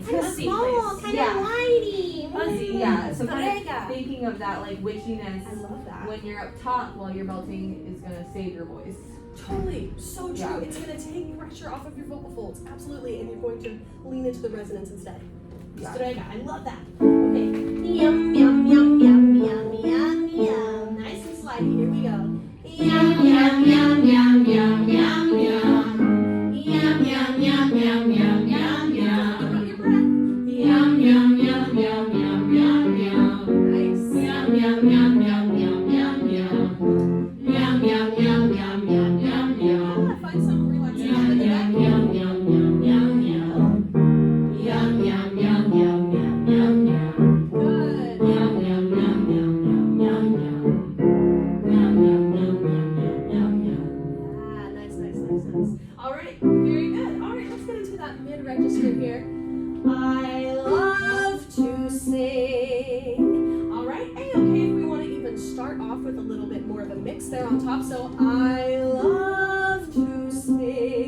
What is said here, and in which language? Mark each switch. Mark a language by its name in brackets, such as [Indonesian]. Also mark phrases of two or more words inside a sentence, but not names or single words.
[English] Kind of small, kind of whitey, fuzzy. Yeah. So kind of thinking of that like witchiness. I love that. When you're up top while you're belting is going to save your voice. Totally, so true. Yeah. It's going to take pressure off of your vocal folds, absolutely, and you're going to lean into the resonance instead. Yeah. Strega, I love that. Okay, yum, yum, yum, yum, yum, yum, yum. Nice and slidey, here we go. Yum, yum, yum, yum, yum, yum, yum. Yum, yum, yum, yum, yum, yum, yum. Throw your breath. Yum, yum, yum, yum, yum, yum, yum. Nice. Yum, yum, yum, yum, yum, yum, yum. Yum, yum, yum, yum, yum, yum, yum. Yeah, find some relaxation in the neck. Yum, yum, yum, yum, yum. Yum, yum, yum, yum, yum, yum, yum. Good. Yum, yum, yum, yum, yum, yum, yum. Yum, yum, yum, yum, yum, yum. Yeah, nice, nice, nice, nice. All right, very good. All right, let's get into that mid-register here. I love to sing. All right, A-okay if we want to even start off with a little bit more of a mix there on top. So I love to sing.